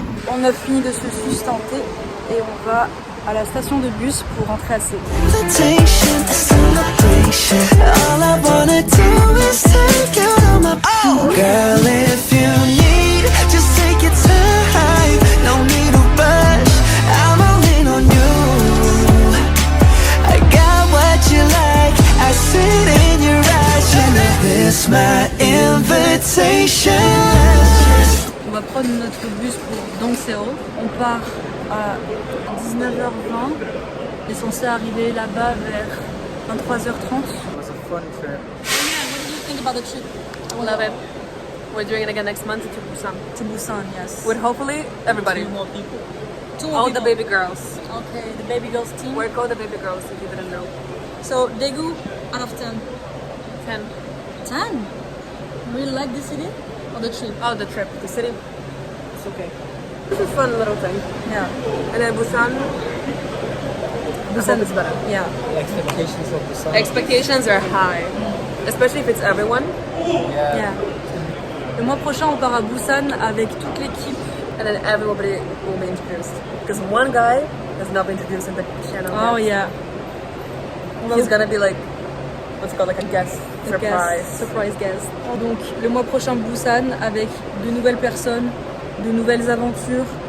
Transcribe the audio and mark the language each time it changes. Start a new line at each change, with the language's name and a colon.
French: On a fini de se sustenter et on va à la station de bus pour rentrer à Séoul.
English: Invitation, a celebration. All I wanna do is take you to my girl, if you need, just take your time. No need to rush, I'm all in on you. I got what you like, I see it in your eyes. You know this my invitation.
French: On va prendre notre bus pour Dongseol. On part à 19h20. On est censé arriver là-bas vers 23h30.
English: It was a fun trip. What do you think about the trip? I love it. We're doing it again next month to Busan. To Busan, yes. With hopefully everybody. 2 more people. All the baby girls. Okay, the baby girls team. Where go the baby girls if you didn't know? So, Daegu, out of 10. 10. 10? Really like the city? Or the trip? Oh, the trip. The city. It's okay. It's a fun little thing. Yeah. And then Busan. Busan is better. Yeah. Expectations of the sun. Expectations are high. Especially if it's everyone. Yeah.
French: Le mois prochain, on part à Busan avec toute l'équipe.
English: And then everybody will be introduced. Because one guy has not been introduced in the channel. Oh yet. yeah. He's gonna be like, what's it called, like a guest surprise. Surprise guest.
French: Donc le mois prochain Busan avec de nouvelles personnes, de nouvelles aventures.